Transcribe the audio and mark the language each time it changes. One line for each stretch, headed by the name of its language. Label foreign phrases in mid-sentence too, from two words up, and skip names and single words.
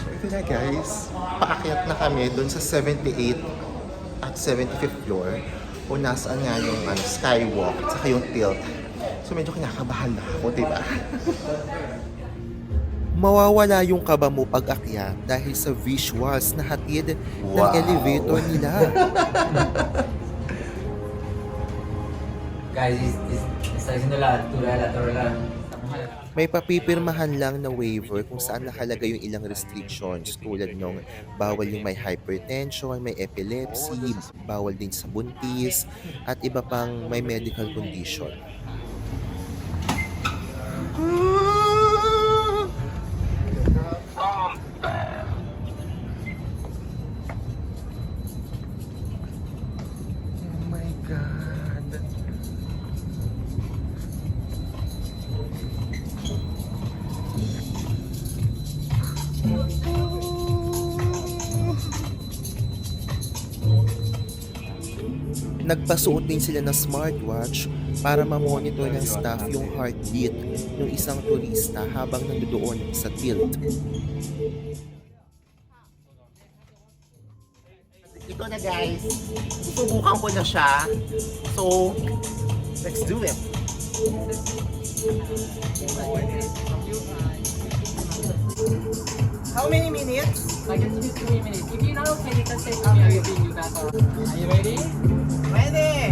Filipino: na guys, paakyat na kami dun sa 78 at 75th floor kung nasaan nga yung skywalk at saka yung tilt. So medyo kinakabahan na ako, diba? Mawawala yung kaba mo pag akyat dahil sa visuals na hatid ng elevator nila. Guys,
Spanish: está haciendo la altura de la torre.
Filipino: May papipirmahan lang na waiver kung saan nakalagay yung ilang restrictions tulad ng bawal yung may hypertension, may epilepsy, bawal din sa buntis, at iba pang may
English: medical condition. Oh my God!
Filipino: Nagpasuot din sila ng smartwatch para ma-monitor ng staff yung heartbeat ng isang turista habang nandoon sa tilt. Ito na guys, susubukan ko na siya.
English: So, let's do it. How many minutes? Like it's 3 minutes. If you're not okay, you can say to me, I will bring you back up. Are you ready? Ready?